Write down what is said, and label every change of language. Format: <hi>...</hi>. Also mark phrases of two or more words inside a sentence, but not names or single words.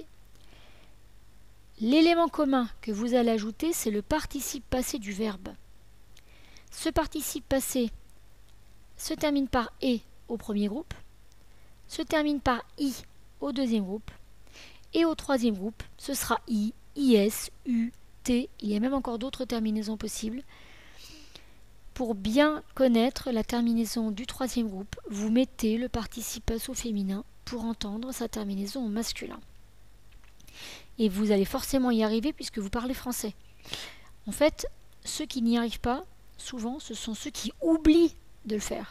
<fr>L'élément commun que vous allez ajouter, c'est le participe passé du verbe. Ce participe passé se termine par « et » au premier groupe, se termine par « i » au deuxième groupe, et au troisième groupe, ce sera « i », « is », « u », « t », il y a même encore d'autres terminaisons possibles. Pour bien connaître la terminaison du troisième groupe, vous mettez le participe passé au féminin pour entendre sa terminaison au masculin. Et vous allez forcément y arriver puisque vous parlez français. En fait, ceux qui n'y arrivent pas, souvent, ce sont ceux qui oublient de le faire.</fr>